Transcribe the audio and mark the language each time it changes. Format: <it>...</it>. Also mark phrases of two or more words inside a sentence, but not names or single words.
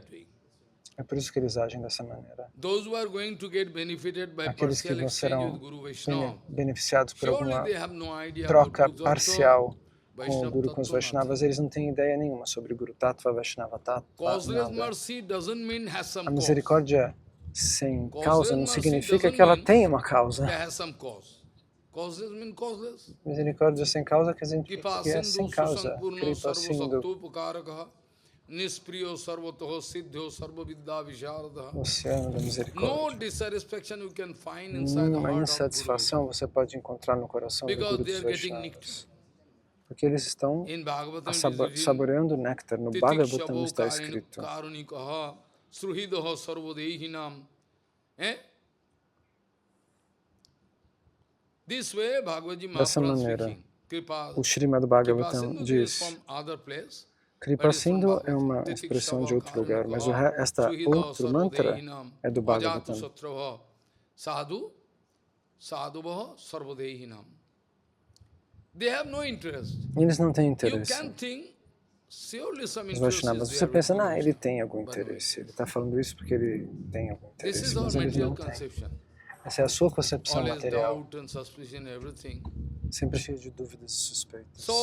<pt>É por isso que eles agem dessa maneira. Aqueles que serão beneficiados por alguma troca parcial com o Guru, com os Vaishnavas, eles não têm ideia nenhuma sobre Guru Tattva, Vaishnava Tattva, nada. A misericórdia sem causa não significa que ela tem uma causa. Misericórdia sem causa quer dizer que é sem causa.</pt> <sa>कृपा सिन्धु, निस्पृहः सर्वतः सिद्धः सर्व विद्या विशारदः.</sa> <pt>Oceano da misericórdia.</pt> <en>No dissatisfaction you can find inside the</en> <pt>Nenhuma</pt> <en>heart</en> <pt>insatisfação você pode encontrar no coração do Guru dos Vaishnavas. Porque eles estão saboreando o néctar. No Bhagavatam está escrito. Dessa maneira, o Srimad Bhagavatam diz:</pt> <sa>कृपा सिन्धु</sa> <pt>é uma expressão de outro lugar, mas esta outro mantra é do Bhagavatam.</pt> <sa>साधु साधवः सर्वदेहिनाम्.</sa> <pt>Eles não têm interesse. Os Vaishnavas, você pensa, ele tem algum interesse. Ele está falando isso porque ele tem algum interesse, mas eles não têm. Essa é a sua concepção material, sempre cheia de dúvidas e suspeitas.</pt>